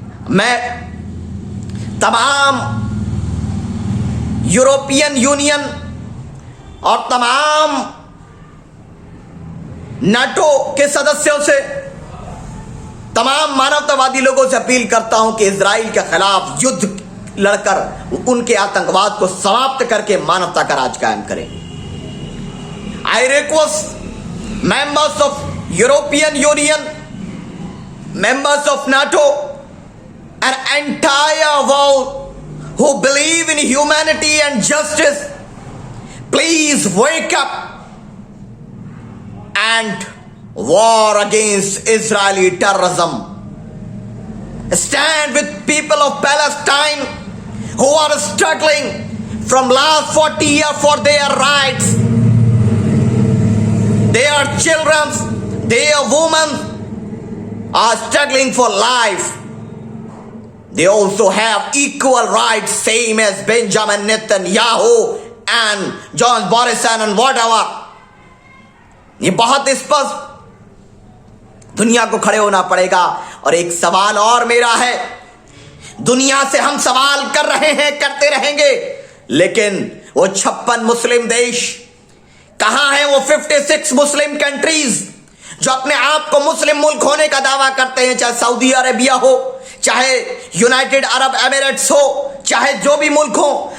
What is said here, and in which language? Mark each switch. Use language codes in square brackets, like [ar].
[hi] मैं तमाम European union और तमाम नाटो के सदस्यों से, तमाम मानवतावादी लोगों से अपील करता हूं कि इजराइल के खिलाफ युद्ध लड़कर उनके आतंकवाद को समाप्त करके मानवता का राज कायम करें। [en] I request members of European Union, members of NATO and entire world who believe in humanity and justice, please wake up and war against Israeli terrorism. Stand with people of Palestine who are struggling from last 40 years for their rights. Their children, their women are struggling for life. They also have equal rights, same as Benjamin Netanyahu and John Borisson and whatever. [hi] ये बहुत स्पष्ट दुनिया को खड़े होना पड़ेगा। और एक सवाल और मेरा है, दुनिया से हम सवाल कर रहे हैं, करते रहेंगे, लेकिन वो 56 मुस्लिम देश कहां है? वो 56 मुस्लिम कंट्रीज जो अपने आप को मुस्लिम मुल्क होने का दावा करते हैं, चाहे सऊदी अरेबिया हो, चाहे यूनाइटेड अरब एमिरेट्स हो, चाहे जो भी मुल्क हो।